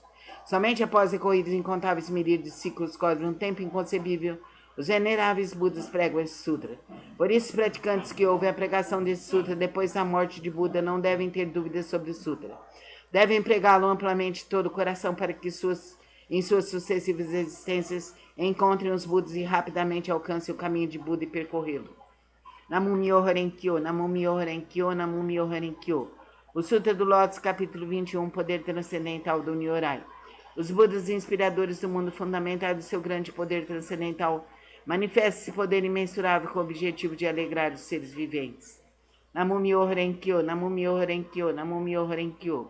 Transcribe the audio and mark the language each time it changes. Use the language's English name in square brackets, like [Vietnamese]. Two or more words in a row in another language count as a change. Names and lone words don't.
[Portuguese] Somente após recorridos incontáveis milhares de ciclos cósmicos, num tempo inconcebível, os veneráveis Budas pregam esse sutra. Por isso, os praticantes que ouvem a pregação desse sutra depois da morte de Buda não devem ter dúvidas sobre o sutra. Devem pregá-lo amplamente de todo o coração para que em suas sucessivas existências encontrem os Budas e rapidamente alcancem o caminho de Buda e percorrê-lo. [Japanese] 南無妙法蓮華経、南無妙法蓮華経、南無妙法蓮華経. [Portuguese] O Sutra do Lótus, capítulo 21, Poder Transcendental do Nyorai. Os Budas inspiradores do mundo fundamental do seu grande poder transcendental manifesta esse poder imensurável com o objetivo de alegrar os seres viventes. [Japanese] 南無妙法蓮華経、南無妙法蓮華経、南無妙法蓮華経.